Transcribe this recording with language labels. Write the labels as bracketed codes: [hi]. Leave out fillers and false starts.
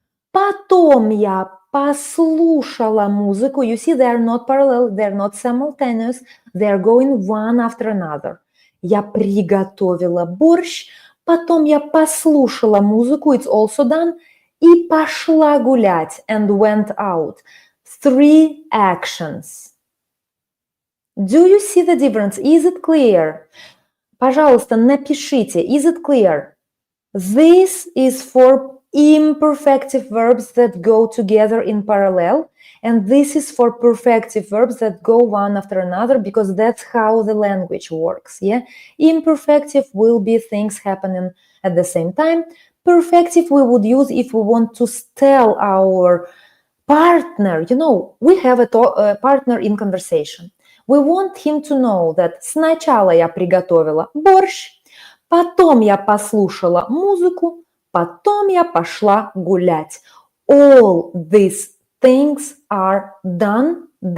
[ru] Потом я послушала музыку. [en] You see, they are not parallel, they are not simultaneous. They are going one after another. [ru] Я приготовила борщ. Потом я послушала музыку. [en] It's also done. [ru] И пошла гулять. [en] And went out. 3 actions. Do you see the difference? Is it clear? [ru] Пожалуйста, напишите. [en] Is it clear? This is for imperfective verbs that go together in parallel, and this is for perfective verbs that go one after another, because that's how the language works. Yeah, imperfective will be things happening at the same time. Perfective we would use if we want to tell our partner, we have a partner in conversation. We want him to know that [ru] сначала я приготовила борщ, потом я послушала музыку, потом я пошла гулять. [en] All these things are done.